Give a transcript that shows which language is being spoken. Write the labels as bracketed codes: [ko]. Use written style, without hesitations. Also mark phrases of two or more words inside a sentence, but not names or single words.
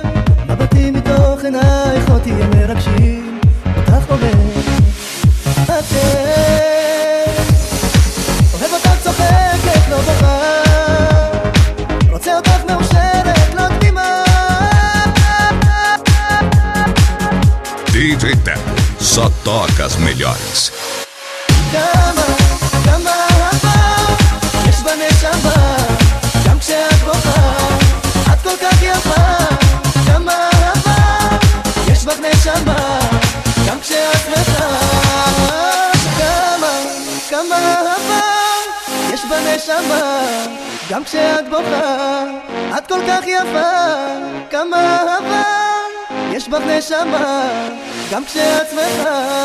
[he] מבטים מתוך עינייך אותי הם מרגשים, אותך אוהב, אוהב אותך צוחקת לא בוכה, רוצה אותך מאושרת לא תמימה. [pt] DJ Teco, só toca as melhores. [he] כמה אהבה יש בנשמה, גם כשאת בוכה את כל כך יפה. כמה אהבה יש בך נשמה, גם כשאת בנשמה, גם כשאת בוכה, את כל כך יפה, כמה אהבה יש בך נשמה, גם כשאת שמחה,